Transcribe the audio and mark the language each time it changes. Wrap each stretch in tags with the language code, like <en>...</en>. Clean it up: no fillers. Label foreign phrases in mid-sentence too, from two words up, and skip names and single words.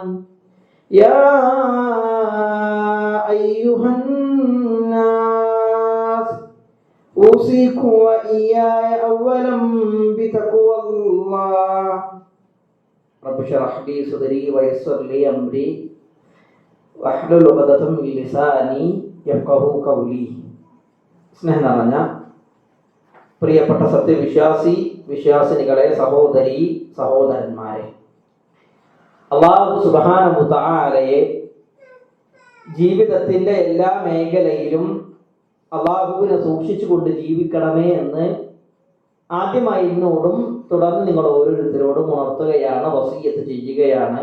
<ar>يا أيها الناس أوصيكم وإياي أولا بتقوى الله. رب اشرح لي صدري ويسر لي أمري واحلل عقدة من لساني يفقهوا قولي.</ar> <ml>സ്നേഹം നിറഞ്ഞ പ്രിയപ്പെട്ട സത്യവിശ്വാസി വിശ്വാസിനികളെ, സഹോദരി സഹോദരന്മാരെ,</ml> <ar>الله سبحانه و</ar> <ml>തആലയെ ജീവിതത്തിന്റെ എല്ലാ മേഖലയിലും അല്ലാഹുവിനെ സൂക്ഷിച്ചുകൊണ്ട് ജീവിക്കണമേ എന്ന് ആദ്യമായി എന്നോടും തുടർന്ന് നിങ്ങൾ ഓരോരുത്തരോടും ഉണർത്തുകയാണ്, വസിയ്യത്ത് ചെയ്യുകയാണ്.</ml>